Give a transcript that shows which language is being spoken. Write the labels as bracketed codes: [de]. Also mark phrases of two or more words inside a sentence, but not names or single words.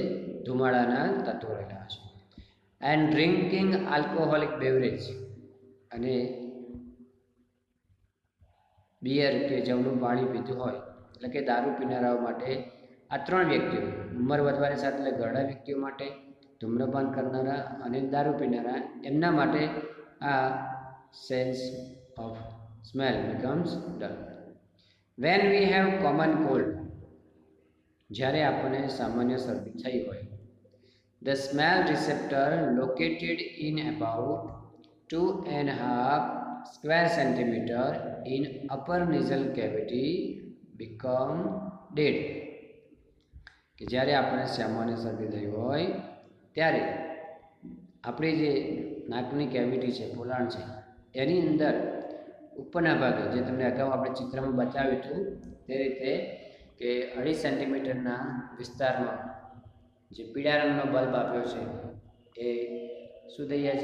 [gu] ધુમાડાના તત્વો રહેલા છે. [en] and drinking alcoholic beverage, [gu] અને બિયર કે જવનું પાણી પીતું હોય, એટલે કે દારૂ પીનારાઓ માટે આ 3 વ્યક્તિઓ, ઉંમર વધવાની સાથે એટલે ઘરડા વ્યક્તિઓ માટે, ધૂમ્રપાન કરનારા અને દારૂ પીનારા, એમના માટે આ [en] sense of smell becomes dull. When we have common cold, [gu] જ્યારે આપણને સામાન્ય શરદી થઈ હોય, [en] the smell receptor located in about 2.5 square centimeter in upper nasal cavity become dead. [gu] કે જ્યારે આપણને સામાન્ય શરદી થઈ હોય ત્યારે આપણી જે નાકની કેવિટી છે, પોલાણ છે, એની અંદર ઉપરના ભાગે જે તમને અગાઉ આપણે ચિત્રમાં બતાવ્યું હતું તે રીતે કે 2.5 સેન્ટીમીટરના વિસ્તારમાં જે પીળા રંગનો બલ્બ આપ્યો છે એ શું થઈ જાય છે?